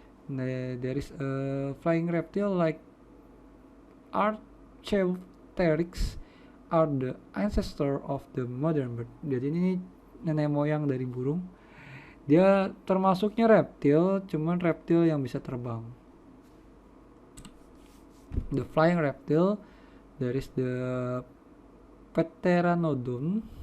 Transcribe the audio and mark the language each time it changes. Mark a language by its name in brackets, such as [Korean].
[English] There is a flying reptile like Archaeopteryx are the ancestor of the modern bird. [Indonesian] Jadi ini nenek moyang dari burung. Dia termasuknya reptil, cuman reptil yang bisa terbang. [English] The flying reptile, there is the Pteranodon.